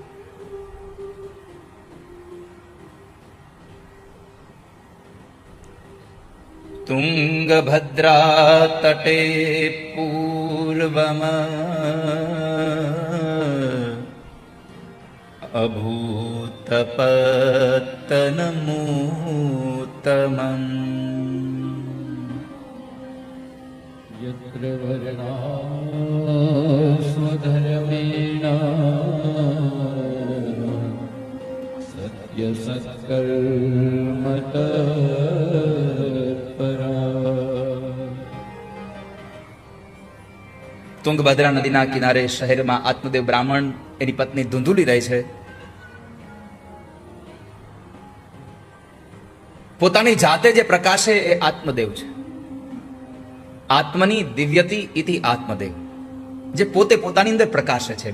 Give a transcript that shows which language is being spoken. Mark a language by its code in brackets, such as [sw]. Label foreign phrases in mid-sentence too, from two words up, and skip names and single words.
[sa] તુંગભદ્રા તટે પૂર્વમ અભૂતપત્તનમૂતમં यत्र वर्णा स्वधर्मेण सत्य सत्कर्म तत्परा. [gu] તુંગભદ્રા નદીના કિનારે શહેરમાં આત્મદેવ બ્રાહ્મણ એની પત્ની ધુંધુલી રહે છે. પોતાની જાતે જે પ્રકાશે એ આત્મદેવ છે. [sa] આત્મની દિવ્યતિ ઇતિ આત્મદેવ, [gu] જે પોતે પોતાની અંદર પ્રકાશે છે.